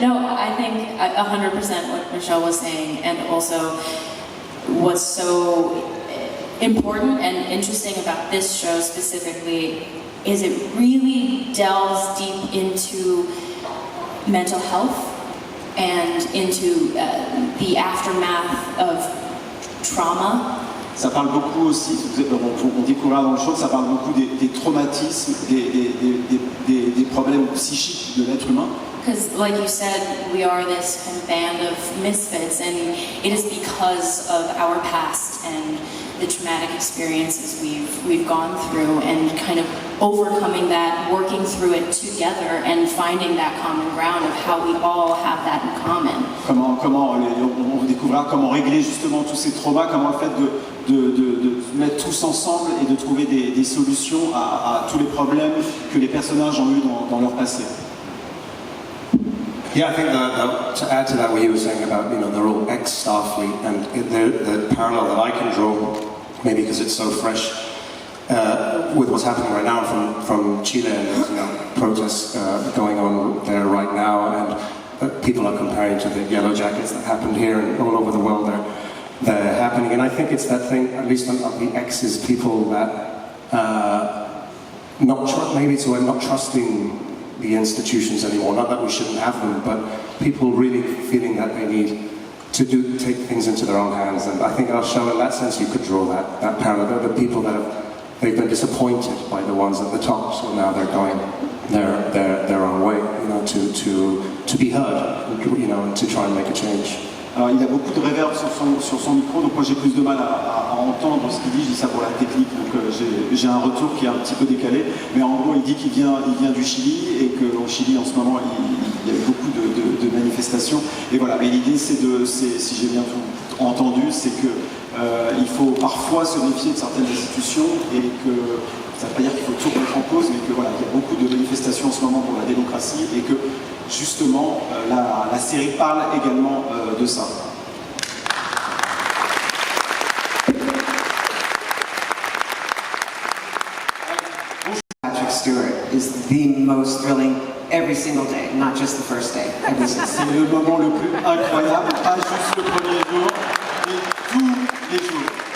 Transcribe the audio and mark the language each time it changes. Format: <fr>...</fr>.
<en>No, I think 100% what Michelle was saying, and also what's so important and interesting about this show specifically is it really delves deep into mental health and into the aftermath of trauma.</en> <fr>Ça parle beaucoup aussi, on découvrira dans le show, ça parle beaucoup des traumatismes, des problèmes psychiques de l'être humain.</fr> <en>Because, like you said, we are this kind of band of misfits, and it is because of our past and the traumatic experiences we've gone through, and kind of overcoming that, working through it together, and finding that common ground of how we all have that in common.</en> <fr>On découvrira comment régler justement tous ces traumas, comment le fait de mettre tous ensemble et de trouver des solutions à tous les problèmes que les personnages ont eu dans leur passé.</fr> <en>Yeah, I think to add to that, what you were saying about, they're all ex-Starfleet, and the parallel that I can draw, maybe because it's so fresh, with what's happening right now from Chile, and there's protests going on there right now, and people are comparing to the Yellow Jackets that happened here and all over the world. They're happening, and I think it's that thing, at least of the X's, people that not trusting the institutions anymore. Not that we shouldn't have them, but people really feeling that they need to take things into their own hands. And I think our show, in that sense, you could draw that parallel. They're the people that they've been disappointed by the ones at the top, so now they're going their own way, to be heard, and to try and make a change.</en> <fr>Alors, il a beaucoup de réverb sur son micro, donc moi j'ai plus de mal à entendre ce qu'il dit. Je dis ça pour la technique, donc j'ai un retour qui est un petit peu décalé. Mais en gros, il dit qu'il vient du Chili et qu'au Chili en ce moment il y a beaucoup de manifestations. Et voilà. Et l'idée si j'ai bien tout entendu, c'est que il faut parfois se méfier de certaines institutions et que ça ne veut pas dire qu'il faut tout remettre en cause, mais que voilà, il y a beaucoup de manifestations en ce moment pour la démocratie et que justement la série parle également de ça.</fr> <en>Patrick Stewart is the most thrilling every single day, not just the first day.</en> <fr>C'est le moment le plus incroyable, pas juste le premier jour, mais tous les jours.</fr>